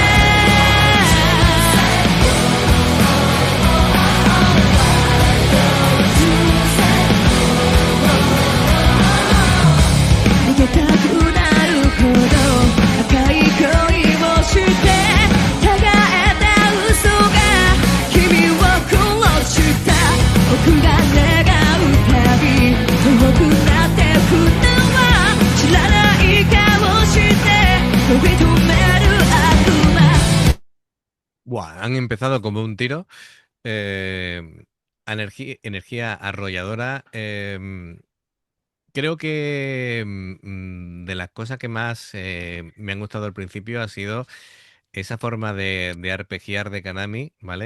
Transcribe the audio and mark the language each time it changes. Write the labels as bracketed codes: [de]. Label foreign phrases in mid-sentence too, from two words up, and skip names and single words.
[ja] 逃げたくなるほど赤い恋をしてたがえた嘘が君を殺した僕が願うたび遠くなってくのは知らない顔して呼び止める悪魔 [es] Buah, han empezado como un tiro. Energía arrolladora. Creo que de las cosas que más me han gustado al principio ha sido esa forma de arpegiar de Kanami, ¿vale?